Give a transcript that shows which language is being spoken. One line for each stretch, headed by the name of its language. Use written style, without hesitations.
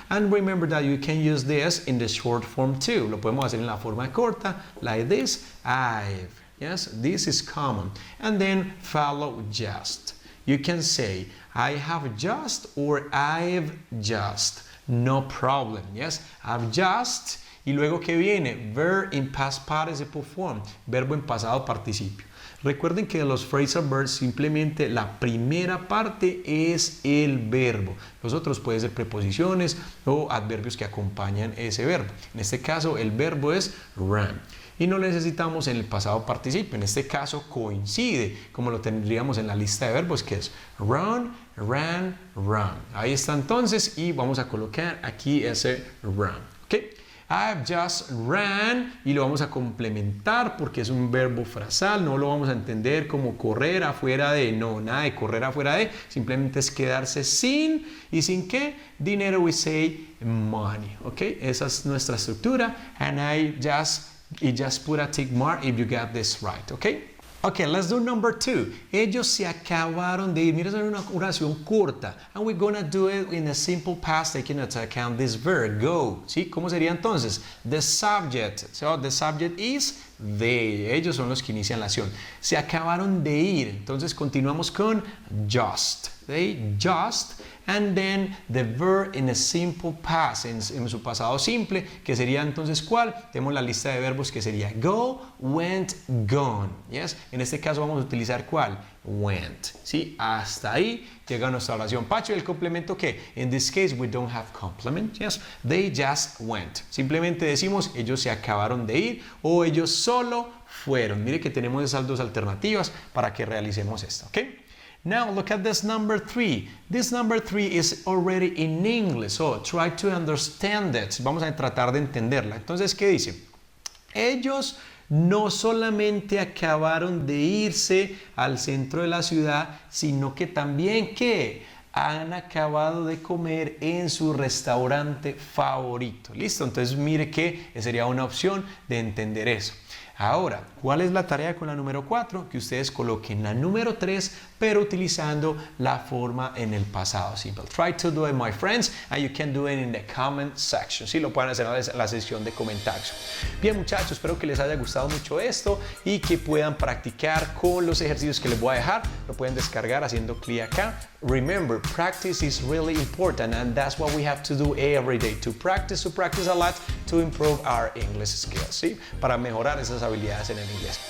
English: And remember that you can use this in the short form too.
Spanish: Lo podemos hacer en la forma corta,
English: like this, I've. Yes, this is common. And then follow just. You can say, I have just or I've just. No problem. Yes, I've just.
Spanish: Y luego, ¿qué viene?
English: Verb in past participle form.
Spanish: Verbo en pasado participio. Recuerden que de los phrasal verbs simplemente la primera parte es el verbo. Los otros pueden ser preposiciones o adverbios que acompañan ese verbo. En este caso el verbo es run. Y no lo necesitamos en el pasado participio. En este caso coincide, como lo tendríamos en la lista de verbos, que es run, ran, run. Ahí está entonces y vamos a colocar aquí ese run. ¿Okay?
English: I've just ran
Spanish: y lo vamos a complementar porque es un verbo frasal, no lo vamos a entender como correr afuera de, no, nada de correr afuera de, simplemente es quedarse sin, ¿y sin qué?
English: Dinero, we say money, ¿ok?
Spanish: Esa es nuestra estructura
English: and I just put a tick mark if you got this right, ¿ok? Okay, let's do number two.
Spanish: Ellos se acabaron de ir. Mira, es una oración corta.
English: And we're gonna do it in a simple past, taking into account this verb, go. ¿Sí?
Spanish: ¿Cómo sería entonces?
English: The subject. So, the subject is they.
Spanish: Ellos son los que inician la acción. Se acabaron de ir. Entonces, continuamos con just.
English: They just. And then the verb in a simple past,
Spanish: en su pasado simple, que sería entonces ¿cuál? Tenemos la lista de verbos que sería go, went, gone. Yes? En este caso vamos a utilizar ¿cuál? Went. ¿Sí? Hasta ahí llega nuestra oración. Pacho, ¿el complemento qué?
English: In this case we don't have complement. Yes? They just went.
Spanish: Simplemente decimos ellos se acabaron de ir o ellos solo fueron. Mire que tenemos esas dos alternativas para que realicemos esto. ¿Ok?
English: Now look at this number 3. This number 3 is already in English, so try to understand it.
Spanish: Vamos a tratar de entenderla. Entonces, ¿qué dice? Ellos no solamente acabaron de irse al centro de la ciudad, sino que también, ¿qué? Han acabado de comer en su restaurante favorito. ¿Listo? Entonces mire que sería una opción de entender eso. Ahora, ¿cuál es la tarea con la número 4? Que ustedes coloquen la número 3, pero utilizando la forma en el pasado simple.
English: Try to do it, my friends, and you can do it in the comment section.
Spanish: Sí, lo pueden hacer en la sección de comentarios. Bien, muchachos, espero que les haya gustado mucho esto y que puedan practicar con los ejercicios que les voy a dejar. Lo pueden descargar haciendo clic acá.
English: Remember, practice is really important, and that's what we have to do every day. To practice a lot, to improve our English skills.
Spanish: ¿Sí? Para mejorar esas habilidades en el inglés.